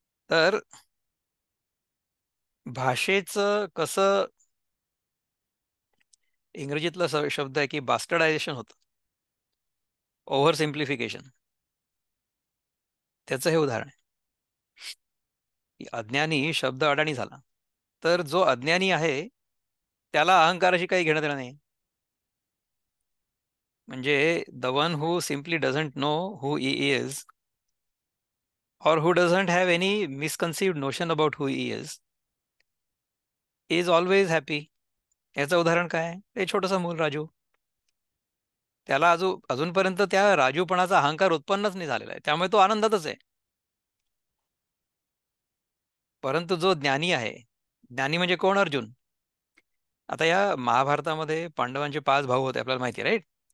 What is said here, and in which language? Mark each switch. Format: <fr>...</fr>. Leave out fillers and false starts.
<mr>तर भाषेचं कसं, इंग्रजीतला शब्द आहे की बास्टर्डायझेशन होतं, ओव्हर सिम्प्लिफिकेशन. त्याचं हे उदाहरण आहे की अज्ञानी शब्द अडाणी झाला, तर जो अज्ञानी आहे त्याला अहंकाराशी काही घेणं देणं नाही.</mr> <en>म्हणजे the one who simply doesn't know who he is, or who doesn't have any misconceived notion about who he is always happy.</en> <mr>याचं उदाहरण काय आहे? ते छोटंसं मूल राजू. त्याला अजूनपर्यंत त्या राजूपणाचा अहंकार उत्पन्नच नाही झालेला आहे, त्यामुळे तो आनंदातच आहे. परंतु जो ज्ञानी आहे, ज्ञानी म्हणजे कोण? अर्जुन. आता या महाभारतामध्ये पांडवांचे 5 भाऊ होते, आपल्याला माहिती आहे, राईट?</mr>